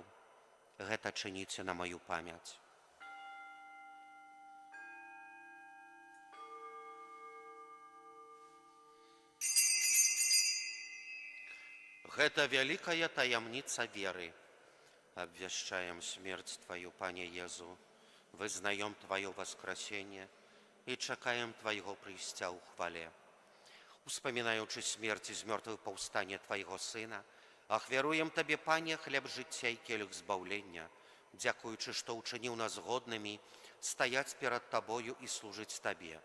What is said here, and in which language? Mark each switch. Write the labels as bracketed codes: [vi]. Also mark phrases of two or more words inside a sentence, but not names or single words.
[be] Гэта чыніце на маю памяць». Гэта вялікая таямніца веры. Абвяшчаем смерць Тваю, Пане Езу, вызнаем [ru] Твое воскресение и [be] чакаем Твоего прыйсця ў хвале. Успамінаючы смерць з мёртвых паўстання Твайго Сына, ахвяруем Табе, Пане, хлеб жыцця і келіх збаўлення, дзякуючы, што ўчыніў нас годнымі стаяць перад Табою і служыць Табе.